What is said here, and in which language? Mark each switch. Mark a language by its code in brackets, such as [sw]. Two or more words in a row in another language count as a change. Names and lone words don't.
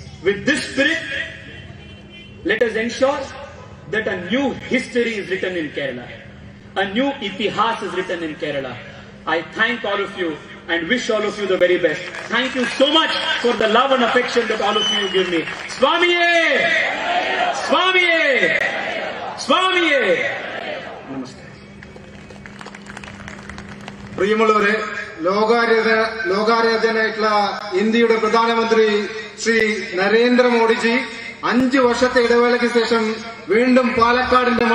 [en] With this spirit, let us ensure that a new history is written in Kerala. A new itihas is written in Kerala. I thank all of you and wish all of you the very best. Thank you so much for the love and affection that all of you give me. [ml] Swamiye! Swamiye! Swamiye! Namaste. പ്രിയമുള്ളവരെ, ലോകാരാധനായിട്ടുള്ള ഇന്ത്യയുടെ പ്രധാനമന്ത്രി ശ്രീ നരേന്ദ്രമോദിജി 5 വർഷത്തെ ഇടവേളയ്ക്ക് ശേഷം വീണ്ടും പാലക്കാടിന്റെ